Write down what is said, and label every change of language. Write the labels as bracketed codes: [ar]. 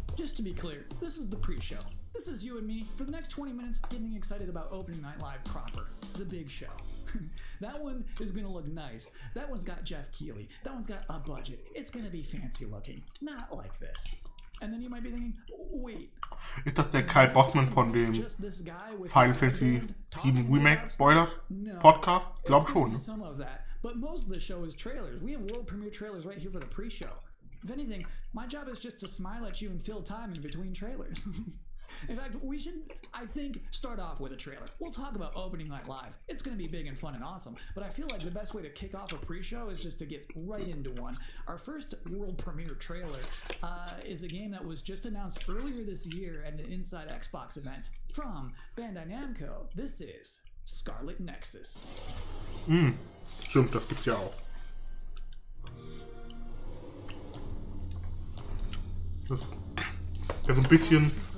[en] Just to be clear, this is the pre-show. This is you and me for the next 20 minutes getting excited about opening night live proper. The big show. That one is gonna look nice. That one's got Jeff Keighley. That one's got a budget. It's gonna be fancy looking. Not like this. And then you might be thinking, wait. [de] Ist das der Kyle Bossman von dem Final Fantasy 7 Remake Spoilers Podcast? Glaub schon. [en] Some of that, but most of the show is trailers. We have world premiere trailers right here for the pre-show. If anything, my job is just to smile at you and fill time in between trailers. In fact, we should, I think, start off with a trailer. We'll talk about opening night live. It's going to be big and fun and awesome, but I feel like the best way to kick off a pre-show is just to get right into one. Our first world premiere trailer is a game that was just announced earlier this year at an Inside Xbox event from Bandai Namco. This is Scarlet Nexus. [de] Stimmt, das gibt's ja auch. Das ist ja so ein bisschen...